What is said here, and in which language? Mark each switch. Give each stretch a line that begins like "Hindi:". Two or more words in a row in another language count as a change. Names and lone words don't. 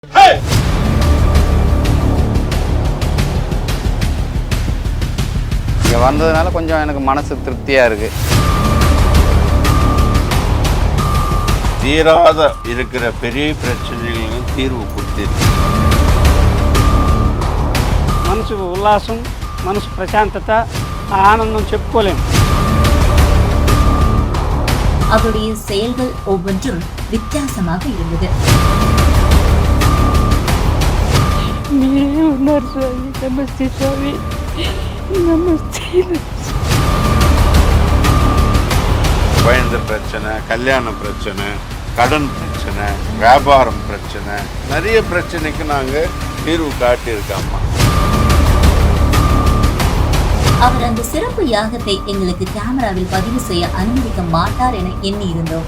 Tamil: இங்கே வந்ததுனால கொஞ்சம் எனக்கு மனசு திருப்தியாக இருக்குது. தீராத இருக்கிற பெரிய பிரச்சனைகளும் தீர்வு கொடுத்திருக்கு.
Telugu: మనసుకు ఉల్లాసం, మనసు ప్రశాంతత, ஆனந்தம் చెప్పుకోలేము.
Tamil: அவருடைய செயல்கள் ஒவ்வொன்றும் வித்தியாசமாக இருந்தது.
Telugu: మీరే ఉన్నారు స్వామి. నమస్తే స్వామి. నమస్తే.
Tamil: குழந்தை பிரச்சனை, கல்யாண பிரச்சனை, கடன் பிரச்சனை, வியாபாரம் பிரச்சனை, நிறைய பிரச்சனைக்கு நாங்கள் தீர்வு காட்டியிருக்காம்மா. அவர் அந்த சிறப்பு யாகத்தை எங்களுக்கு கேமராவில் பதிவு செய்ய அனுமதிக்க மாட்டார் என எண்ணி இருந்தோம்.